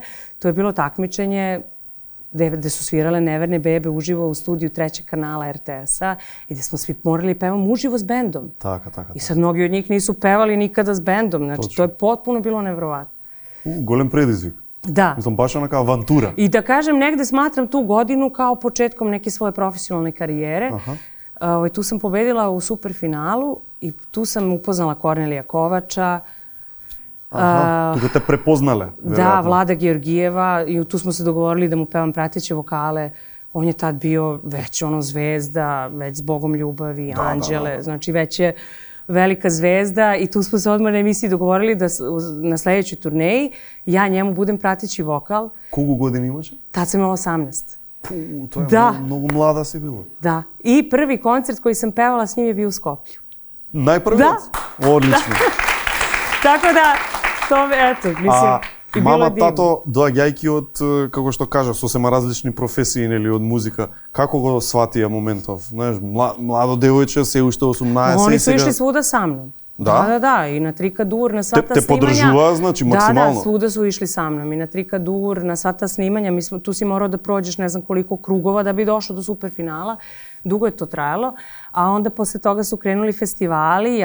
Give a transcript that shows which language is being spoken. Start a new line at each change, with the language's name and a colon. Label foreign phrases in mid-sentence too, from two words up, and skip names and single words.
Serbian: To je bilo takmičenje gde su svirale Neverne bebe uživo u studiju 3. kanala RTS-a i gde smo svi morali pevamo uživo s bendom.
Macedonian: Така.
Serbian: I sad mnogi od njih nisu pevali nikada s bendom. Znači, to je potpuno bilo nevjerovatno.
Macedonian: Голем предизвик.
Serbian: Da. Mislim, baš onaka avantura. I da kažem, negde smatram tu godinu kao početkom neke svoje profesionalne karijere. Tu sam pobedila u superfinalu i tu sam upoznala Kornelija Kovača.
Macedonian: Тука те препознале.
Serbian: Da, Vlada Georgijeva, i tu smo se dogovorili da mu pevam prateće vokale. On je tad bio već zvezda, već s Bogom ljubavi, Anđele, znači već je velika zvezda i tu smo se odmah na emisiji dogovorili da na sledećoj turneji ja njemu budem prateći vokal. Koliko godina imaš? Tad sam imala 18. To je mnogo mlada si bila. Da. I prvi koncert koji sam pevala s njim je bio u Skoplju. Najprvi? Da. Odlično. Tako da, to, eto, mislim, i bilo
Macedonian: мама,
Serbian: divno.
Macedonian: тато, доаѓајќи од, како што кажа, сосема различни професии или од музика, како го сватија моментов? Знаеш, младо девојче, се уште 18
Serbian: Oni su išli svuda sa mnom. Da, i na Trikadur, na sva ta snimanja. Te podržava, znači, maksimalno? Da, svuda su išli sa mnom. I na Trikadur, na sva ta snimanja, tu si morao da prođeš ne znam koliko krugova da bi došao do superfinala. Dugo je to trajalo, a onda posle toga su krenuli festivali.